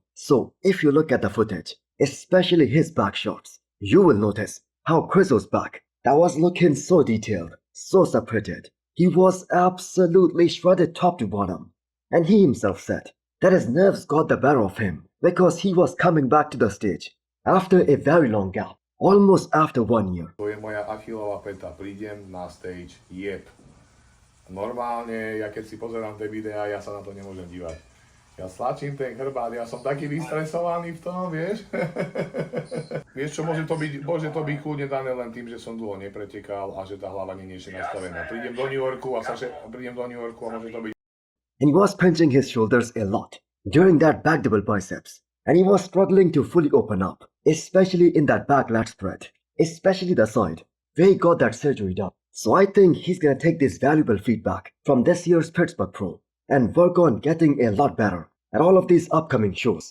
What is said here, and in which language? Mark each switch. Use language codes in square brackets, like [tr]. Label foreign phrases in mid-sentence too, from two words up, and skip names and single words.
[en] So if you look at the footage, especially his back shots, you will notice how Krizo's back, that was looking so detailed, so separated. He was absolutely shredded top to bottom. And he himself said that his nerves got the better of him because he was coming back to the stage after a very long gap, almost after 1 year. [sk] To je moja achilová päta, prídem na stage, jeb. Normálne, ja keď si pozerám tie videá, ja sa na to nemôžem dívať. Ja stlačím ten chrbát, ja som taký vystresovaný v tom, vieš? Vieš čo, môže to byť kľudne dané len tým, že som dlho nepretekal a že tá hlava nie je nastavená. Prídem do New Yorku a môže to byť. [en] And he was pinching his shoulders a lot during that back double biceps, and he was struggling to fully open up, especially in that back lat spread, especially the side where he got that surgery done. So I think he's gonna take this valuable feedback from this year's Pittsburgh Pro and work on getting a lot better at all of these upcoming shows.